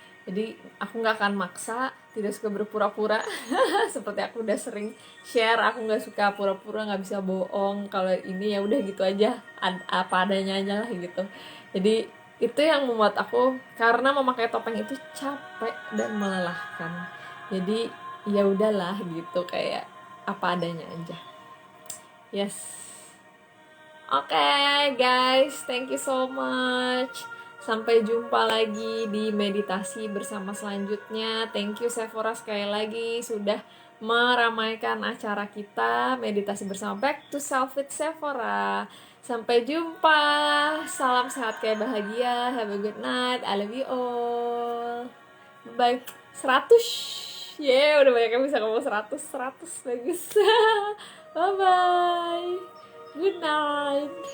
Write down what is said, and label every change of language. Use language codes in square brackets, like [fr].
[id] Jadi aku gak akan maksa, tidak suka berpura-pura. Seperti aku udah sering share, aku gak suka pura-pura, gak bisa bohong. Kalau ini ya udah gitu aja, apa adanya aja lah gitu. Jadi itu yang membuat aku, karena memakai topeng itu capek dan melelahkan. Jadi ya udahlah gitu, kayak apa adanya aja. [en] Yes. Okay, guys, thank you so much. [id] Sampai jumpa lagi di meditasi bersama selanjutnya. [en] Thank you [id] Sephora sekali lagi sudah meramaikan acara kita meditasi bersama Back to Self with Sephora. Sampai jumpa. Salam sehat kayak bahagia. [en] Have a good night. I love you all. Bye. 100. [id] Udah banyak yang bisa ngomong 100. Bagus. [en] Bye bye. Good night.